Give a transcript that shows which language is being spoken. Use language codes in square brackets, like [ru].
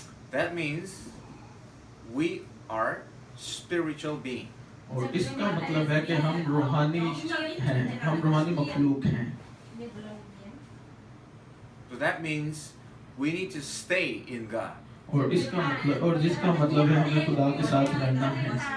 [en] That means we are spiritual beings. [hi] और इसका मतलब है कि हम रूहानी हैं, हम रूहानी मखलूक हैं। [en] So that means we need to stay in God. [hi] और इसका मतलब और जिसका मतलब है हमें खुदा के साथ रहना है।